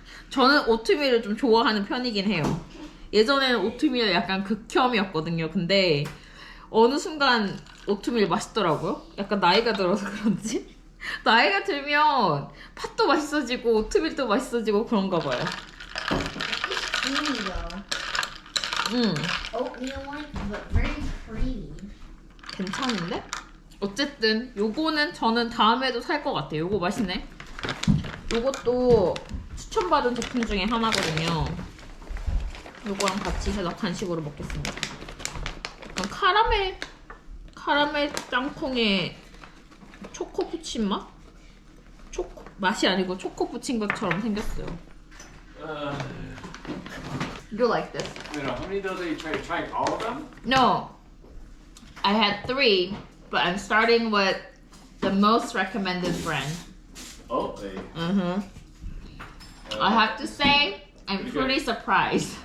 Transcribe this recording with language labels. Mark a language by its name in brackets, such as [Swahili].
[Korean] 저는 오트밀을 좀 좋아하는 편이긴 해요. 예전에는 오트밀 약간 극혐이었거든요. 근데 어느 순간 오트밀 맛있더라고요. 약간 나이가 들어서 그런지. 나이가 들면 팥도 맛있어지고 오트밀도 맛있어지고 그런가 봐요. [English] Creamy though. Oatmeal-like, but very creamy. [Korean] 괜찮은데? 어쨌든 요거는 저는 다음에도 살 것 같아요. 요거 맛있네. 요것도 추천받은 제품 중에 하나거든요. 요거랑 같이 해서 간식으로 먹겠습니다. 약간 카라멜 땅콩에 초코 붙인 맛? 맛이 아니고 초코 붙인 것처럼 생겼어요. [English] You like this? How many of those are you trying all of them? No. I had 3, but I'm starting with the most recommended brand. Oh, I have to say, I'm pretty surprised.